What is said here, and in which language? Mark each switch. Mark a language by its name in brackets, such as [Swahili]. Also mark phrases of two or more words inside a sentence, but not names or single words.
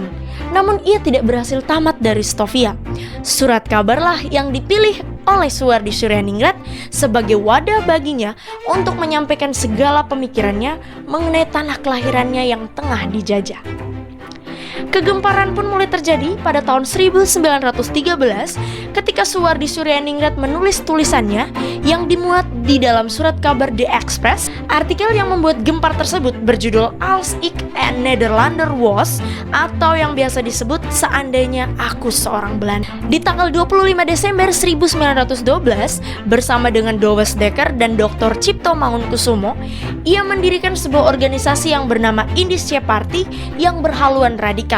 [Indonesian] Namun ia tidak berhasil tamat dari Stovia. Surat kabarlah yang dipilih oleh Suwardi Suryaningrat sebagai wadah baginya untuk menyampaikan segala pemikirannya mengenai tanah kelahirannya yang tengah dijajah. Kegemparan pun mulai terjadi pada tahun 1913 ketika Suwardi Suryaningrat menulis tulisannya yang dimuat di dalam surat kabar The Express. Artikel yang membuat gempar tersebut berjudul Als ik een Nederlander was, atau yang biasa disebut Seandainya Aku Seorang Belanda. Di tanggal 25 Desember 1912 bersama dengan Douwes Dekker dan Dr. Cipto Mangunkusumo, ia mendirikan sebuah organisasi yang bernama Indische Party yang berhaluan radikal.